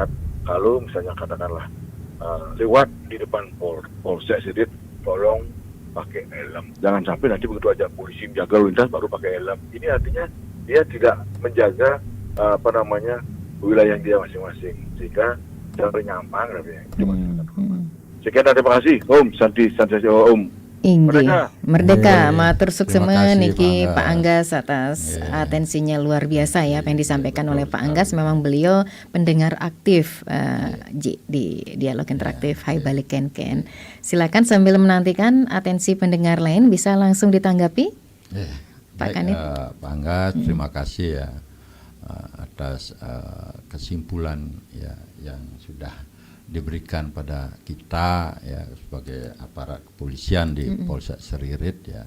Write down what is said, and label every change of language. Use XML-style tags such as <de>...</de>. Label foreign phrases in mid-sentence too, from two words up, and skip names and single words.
<id>Kalau misalnya katakanlah lewat di depan Polsek Seririt, tolong pakai helm. Jangan sampai nanti begitu aja polisi menjaga lalu lintas baru pakai helm. Ini artinya dia tidak menjaga wilayah dia masing-masing, sehingga tidak nyaman. Sekian, terima kasih.</id> <sa>Om Santi Om.</sa> <id>Merdeka,</id> <ban>matur suksema niki</ban> <id>Pak Anggas atas atensinya luar biasa ya apa yang disampaikan oleh Pak Anggas. Memang beliau pendengar aktif di Dialog Interaktif Hai Balik Ken. Silakan sambil menantikan atensi pendengar lain bisa langsung ditanggapi. Pak Kanit. Pak Anggas, terima kasih ya atas kesimpulan ya yang sudah diberikan pada kita ya sebagai aparat kepolisian di Polsek Seririt ya.</id>